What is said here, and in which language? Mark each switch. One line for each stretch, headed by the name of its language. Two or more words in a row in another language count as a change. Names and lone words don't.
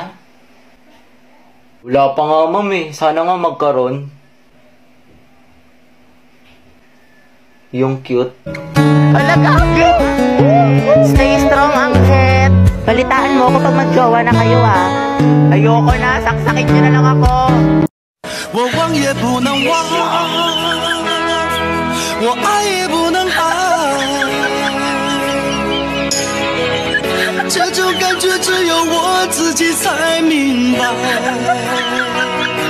Filipino: Wala pa nga, ma'am eh. Sana nga magkaroon. Yung cute. Alaga.
English: Stay strong,
Filipino: ang het. Balitaan mo kapag mag-jowa na kayo, ah. Ayoko na. Saksakin nyo na lang ako.
Chinese: 我忘也不能忘，我爱也不能爱，这种感觉只有我自己才明白。